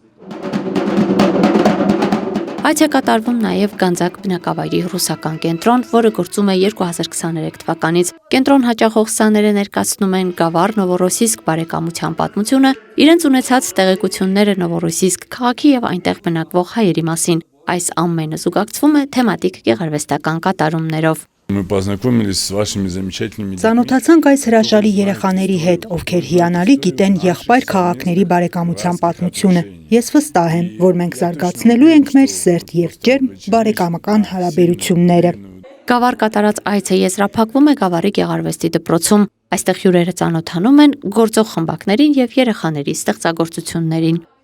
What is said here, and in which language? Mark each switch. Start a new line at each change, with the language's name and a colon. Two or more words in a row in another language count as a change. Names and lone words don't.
Armenian: Այց է կատարվում նաև Գանձակ բնակավայրի ռուսական կենտրոն, որը գործում է 2023 թվականից։ Կենտրոն հաճախող սաները ներկայացնում են Գավառ Նովորոսիսկ բարեկամության պատմությունը, իրենց ունեցած տեղեկությունները Նովորոսիսկ քաղաքի եւ այնտեղ բնակվող հայերի մասին։ Այս ամենը զուգակցվում է թեմատիկ գեղարվեստական կատարումներով։
Russian: Мы познакомились с вашими замечательными
Armenian: Ծանոթացանք այս հրաշալի երեխաների հետ, ովքեր հիանալի գիտեն եղբայր քաղաքների բարեկամության պատմությունը։ Ես վստահ եմ, որ մենք զարգացնելու ենք մեր սերտ եւ ջերմ բարեկամական հարաբերությունները։ Գավառ կատարած այցը եզրափակվում է Գավառի գեղարվեստի դպրոցում։ Այստեղ հյուրերը ծանոթանում են գործող խմբակներին եւ երեխաների ստեղծագործություններին։